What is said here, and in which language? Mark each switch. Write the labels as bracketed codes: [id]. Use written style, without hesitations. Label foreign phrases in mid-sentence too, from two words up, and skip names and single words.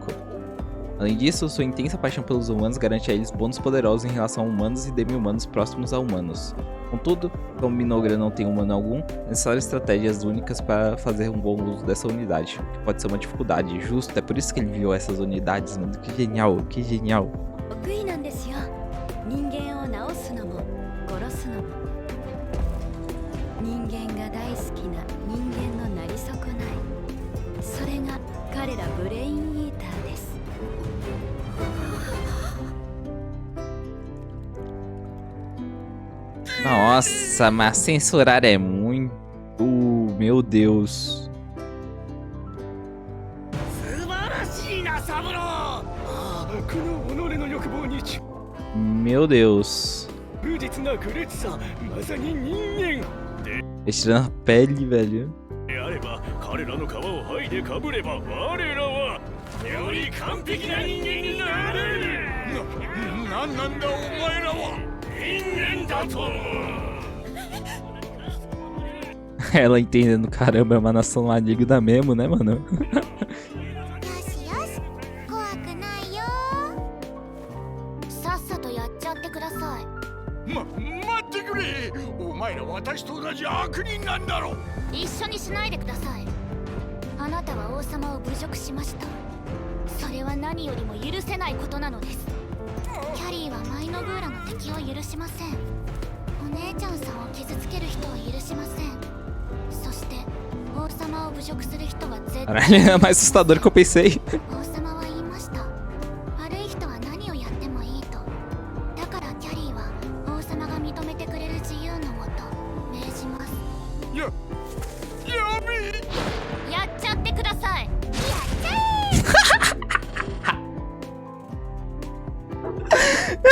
[pt] Além disso, sua intensa paixão pelos humanos garante a eles bônus poderosos em relação a humanos e demi-humanos próximos a humanos. Contudo, como Minogra não tem humano algum, é necessário estratégias únicas para fazer um bom uso dessa unidade, que pode ser uma dificuldade. Justo, é por isso que ele enviou essas unidades, mano. Que genial, que genial. [ja] 得意なんですよ。人間を治すのも殺すのも。人間が大好きな人間のなり損ない。それが彼らブレインイーターです。 [pt] Nossa, mas censurar é muito... Meu Deus. Meu Deus. Estirando a pele, velho. [ja] 彼らの皮を剥いでかぶれば我らはより完璧な人間になれる。なんだお前らは。人間だと思う。 [pt] Ela entendendo, caramba, é uma nação maligna mesmo, né, mano? [ja] よしよし、怖くないよ。さっさとやっちゃってください。待ってくれ。お前ら私と同じ悪人なんだろう。一緒にしないでください。あなたは王様を侮辱しました。それは何よりも許せないことなのです。キャリーはマイノグーラの敵を許しません。お姉ちゃんさんを傷つける人は許しません。そして王様を侮辱する人は絶対 [pt] Caralho, é mais assustador que eu pensei. [ja] 王様は言いました。悪い人は何をやってもいいと。だからキャリーは王様が認めてくれる自由のもと命じます。やべえ。やっちゃってください。やっちゃえ